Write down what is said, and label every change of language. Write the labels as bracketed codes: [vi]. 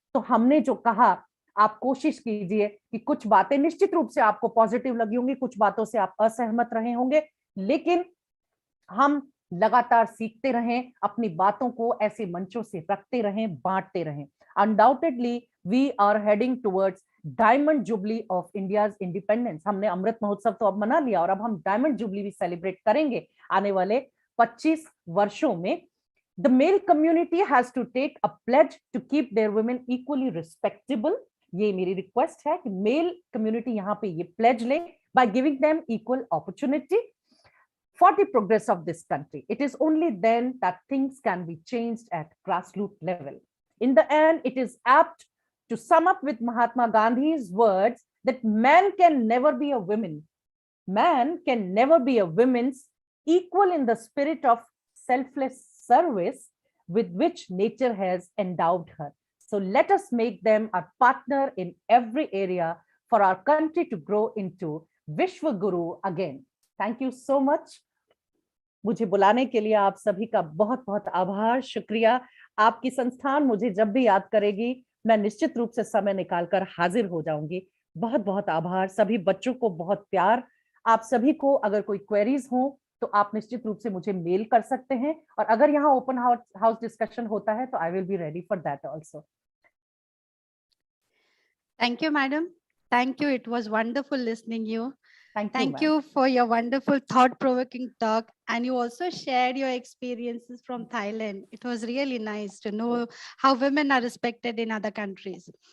[hi] तो हमने जो कहा, आप कोशिश कीजिए कि कुछ बातें निश्चित रूप से आपको पॉजिटिव लगी होंगी, कुछ बातों से आप असहमत रहे होंगे, लेकिन हम लगातार सीखते रहें, अपनी बातों को ऐसे मंचों से रखते रहें, बांटते रहें। [en] Undoubtedly we are heading towards diamond jubilee of India's independence. [hi] हमने अमृत महोत्सव तो अब मना लिया और अब हम डायमंड जुबली भी सेलिब्रेट करेंगे आने वाले 25 वर्षों में। [en] The male community has to take a pledge to keep their women equally respectable. [hi] ये मेरी रिक्वेस्ट है कि मेल कम्युनिटी यहाँ पे ये प्लेज ले, [en] by giving them equal opportunity for the progress of this country. It is only then that things can be changed at grassroots level. In the end, it is apt to sum up with Mahatma Gandhi's words that man can never be a woman. Man can never be a woman's equal in the spirit of selfless service with which nature has endowed her. So let us make them our partner in every area for our country to grow into Vishwa Guru again. Thank you so much. [hi] मुझे बुलाने के लिए आप सभी का बहुत बहुत आभार, शुक्रिया। आपकी संस्थान मुझे जब भी याद करेगी, मैं निश्चित रूप से समय निकालकर हाजिर हो जाऊंगी। बहुत बहुत आभार। सभी बच्चों को बहुत प्यार। आप सभी को अगर कोई क्वेरीज हो तो आप निश्चित रूप से मुझे मेल कर सकते हैं, और अगर यहाँ ओपन हाउस डिस्कशन होता है तो [en] I will be ready for that also. Thank you, madam. Thank you. It was wonderful listening you. Thank ma'am. you for your wonderful thought-provoking talk. And you also shared your experiences from Thailand. It was really nice to know how women are respected in other countries.